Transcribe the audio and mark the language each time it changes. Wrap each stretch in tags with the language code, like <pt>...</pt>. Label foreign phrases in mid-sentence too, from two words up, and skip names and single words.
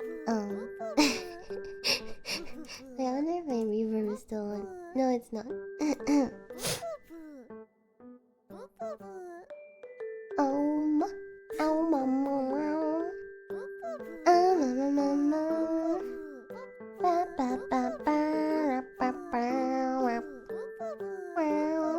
<en>I wonder if my reverb is still on. No, it's not. Oh, mama. Mama. Ba, ba, ba, ba, ba, ba, wow.</en>